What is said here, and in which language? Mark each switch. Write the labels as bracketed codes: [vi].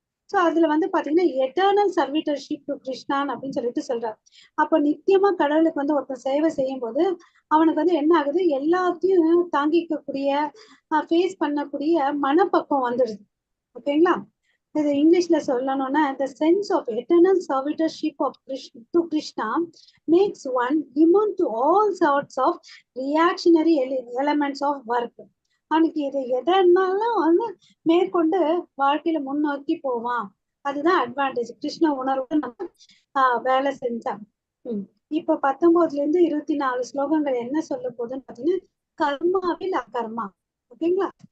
[ta] So அதுல வந்து பாத்தீங்கன்னா [en] eternal servitorship to Krishna [ta] அப்படின்னு சொல்லிட்டு சொல்றாரு. அப்ப நித்தியமா கடவுளுக்கு வந்து ஒருத்தர் சேவை செய்யும் போது அவனுக்கு வந்து என்ன ஆகுது, எல்லாத்தையும் தாங்கிக்கக்கூடிய ஃபேஸ் பண்ணக்கூடிய மனப்பக்குவம் வந்துடுது. ஓகேங்களா? இது இங்கிலீஷ்ல சொல்லணும்னா [en] the sense of eternal servitorship of to Krishna makes one immune to all sorts of reactionary elements of work. [ta] அவனுக்கு இது எதனாலும் வந்து மேற்கொண்டு வாழ்க்கையில முன்னோக்கி போவான். அதுதான் அட்வான்டேஜ் கிருஷ்ண உணர்வு நம்ம வேலை செஞ்சா. இப்ப 19ல இருந்து 24 ஸ்லோகங்கள் என்ன சொல்ல போகுதுன்னு பாத்தீங்கன்னா, கர்மாவில் அகர்மா. ஓகேங்களா?